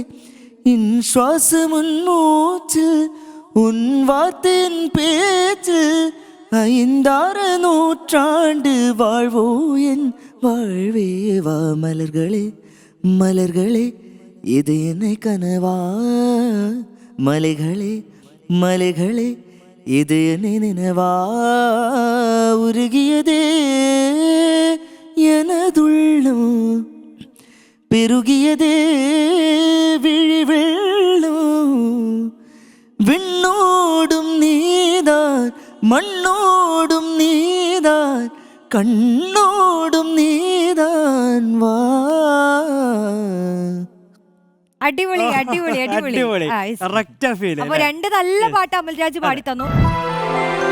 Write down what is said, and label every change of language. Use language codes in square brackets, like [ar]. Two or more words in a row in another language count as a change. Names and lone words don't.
[ta] என் சுவாசம் உன் மூச்சில் உன் வார்த்தையின் பேச்சில், 5 நூற்றாண்டு வாழ்வோ என் வாழ்வே வா, மலர்களே மலர்களே இது என்னை கனவா, மலைகளே மலைகளே இது என்னை நினைவா, உருகியதே எனதுள்ளம் பெருகியதே விழி வெள்ளம், விண்ணோடும் நீதான் மண்ணோடும் நீதான் கண்ணோடும் நீதான் வா. [ml] അടിപൊളി അടിപൊളി അടിപൊളി. അപ്പൊ 2 നല്ല പാട്ട് അമൽരാജ് പാടി തന്നു.